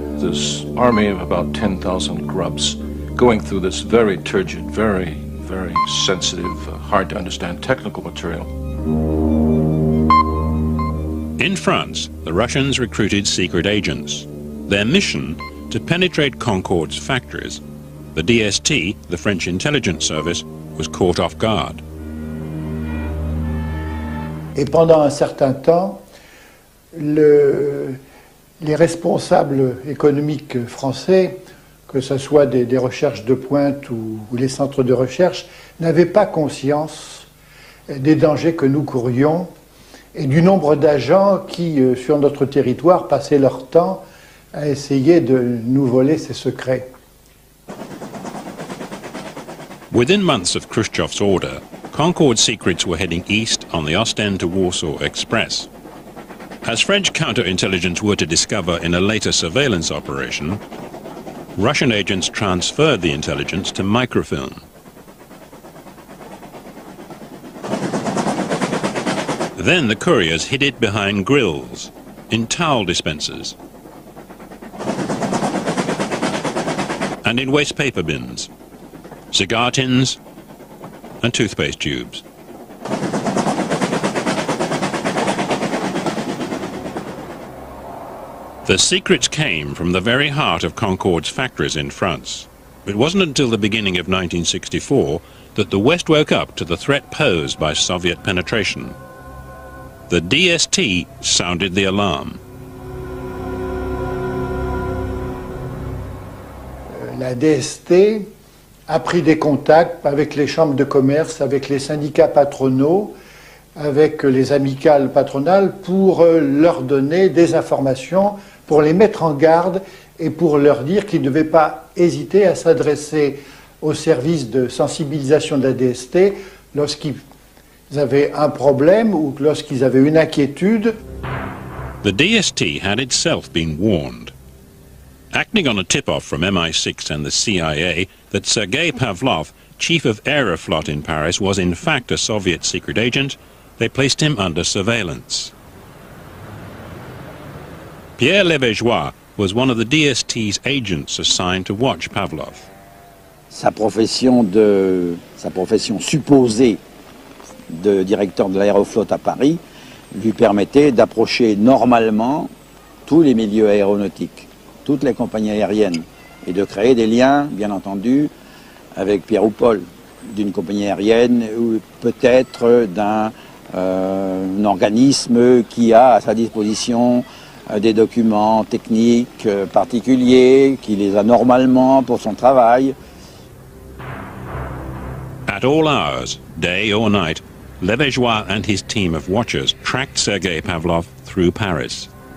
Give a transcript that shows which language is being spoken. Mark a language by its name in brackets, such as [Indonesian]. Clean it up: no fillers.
[English] This army of about 10,000 grubs going through this very turgid, very, very sensitive, hard to understand technical material. In France, the Russians recruited secret agents. Their mission, to penetrate Concorde's factories. The DST, the French intelligence service, was caught off guard. [French] Et pendant un certain temps, les responsables économiques français, que ce soit des recherches de pointe ou les centres de recherche, n'avaient pas conscience des dangers que nous courions et du nombre d'agents qui, sur notre territoire, passaient leur temps à essayer de nous voler ces secrets. [English] Within months of Khrushchev's order, Concorde secrets were heading east on the Ostend to Warsaw Express. As French counterintelligence were to discover in a later surveillance operation, Russian agents transferred the intelligence to microfilm. Then the couriers hid it behind grills, in towel dispensers, and in waste paper bins, cigar tins, and toothpaste tubes. The secrets came from the very heart of Concorde's factories in France. It wasn't until the beginning of 1964 that the West woke up to the threat posed by Soviet penetration. The DST sounded the alarm. [French] La DST a pris des contacts avec les chambres de commerce, avec les syndicats patronaux, avec les amicales patronales pour leur donner des informations, pour les mettre en garde et pour leur dire qu'ils ne devaient pas hésiter à s'adresser au service de sensibilisation de la DST lorsqu'ils avaient un problème ou lorsqu'ils avaient une inquiétude. [English] The DST had itself been warned. Acting on a tip-off from MI6 and the CIA that Sergei Pavlov, chief of Aeroflot in Paris, was in fact a Soviet secret agent, they placed him under surveillance. Pierre Levégeois was one of the DST's agents assigned to watch Pavlov. [French] Sa profession supposée de directeur de l'Aéroflot à Paris lui permettait d'approcher normalement tous les milieux aéronautiques, toutes les compagnies aériennes, et de créer des liens, bien entendu, avec Pierre ou Paul, d'une compagnie aérienne ou peut-être d'un organisme qui a à sa disposition des documents techniques particuliers, qui les a normalement pour son travail. [English] At all hours, day or night, Levégeois and his team of watchers tracked Sergei Pavlov through Paris.